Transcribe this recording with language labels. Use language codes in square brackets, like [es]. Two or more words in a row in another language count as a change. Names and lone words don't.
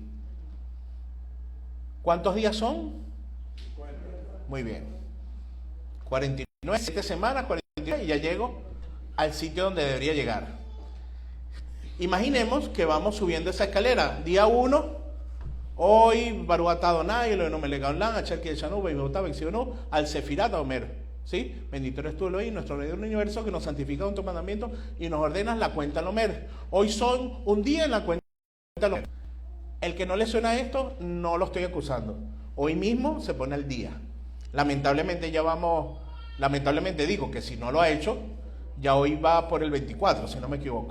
[es] ¿Cuántos días son? 50. Muy bien. 49, 7 semanas, 49, y ya llego al sitio donde debería llegar. Imaginemos que vamos subiendo esa escalera. Día 1, hoy, [he] ברוך אתה אדוני אלוהינו מלך העולם אשר קדשנו במצוותיו וציוונו על ספירת העומר. ¿Sí? [es] Bendito eres tú, Elohim, nuestro Rey del Universo, que nos santifica con tu mandamiento y nos ordenas la cuenta al Omer. Hoy son un día en la cuenta al Omer. El que no le suena esto, no lo estoy acusando. Hoy mismo se pone al día. Lamentablemente digo que si no lo ha hecho, ya hoy va por el 24, si no me equivoco.